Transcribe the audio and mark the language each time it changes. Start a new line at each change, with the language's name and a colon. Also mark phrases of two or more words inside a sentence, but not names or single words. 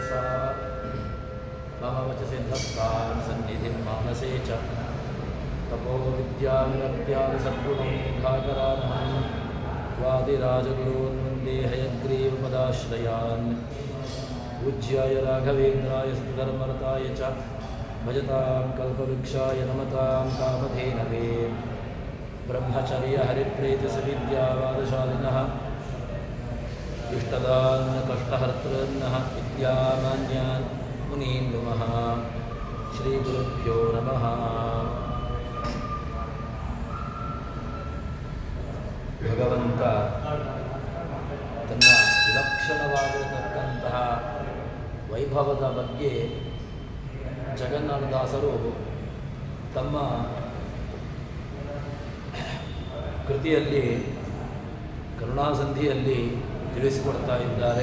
Sanskrit: सा मम वचसि धत्तां सन्निधिं मानसे च तपो विद्याविरक्त्यादि सद्गुणं भाकरानहं वादिराजगुरून् वन्दे हयग्रीवपदाश्रयान् पूज्याय राघवेन्द्राय सुधर्मरताय च भजतां कल्पवृक्षाय नमतां कामधेनवे ब्रह्मचर्यहरिप्रीतिसविद्यावादशालिनः इष्टदान् कष्टहर्तॄन्नः विद्यामान्यान् मुनीन् नुमः ಶ್ರೀಗುರುಭ್ಯೋ ನಮಃ.
Kannada: ಭಗವಂತ ತನ್ನ ವಿಲಕ್ಷಣವಾಗಿರತಕ್ಕಂತಹ ವೈಭವದ ಬಗ್ಗೆ ಜಗನ್ನಾಥದಾಸರು ತಮ್ಮ ಕೃತಿಯಲ್ಲಿ ಕರುಣಾಸಂಧಿಯಲ್ಲಿ ತಿಳಿಸಿಕೊಡ್ತಾ ಇದ್ದಾರೆ.